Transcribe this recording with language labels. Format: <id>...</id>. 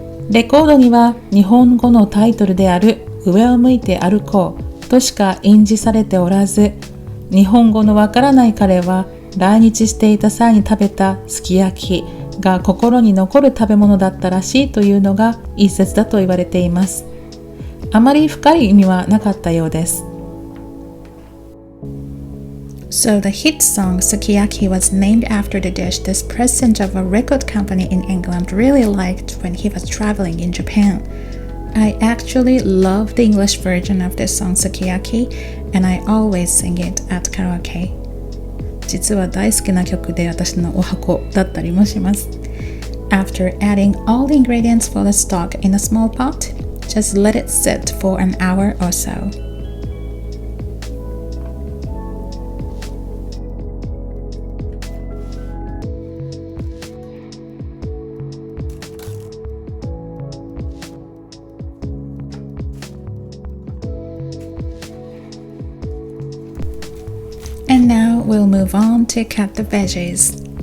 <ja>レコードには日本語のタイトルである上を向いて歩こうとしか印字されておらず日本語のわからない彼は来日していた際に食べたすき焼きが心に残る食べ物だったらしいというのが一説だと言われています。あまり深い意味はなかったようです。</ja> <en>So the hit song Sukiyaki was named after the dish this president of a record company in England really liked when he was traveling in Japan.I actually love the English version of this song Sukiyaki and I always sing it at karaoke.</en> <ja>実は大好きな曲で私のお箱だったりもします。</ja> <en>After adding all the ingredients for the stock in a small pot, just let it sit for an hour or so.And now we'll move on to cut the veggies.</en>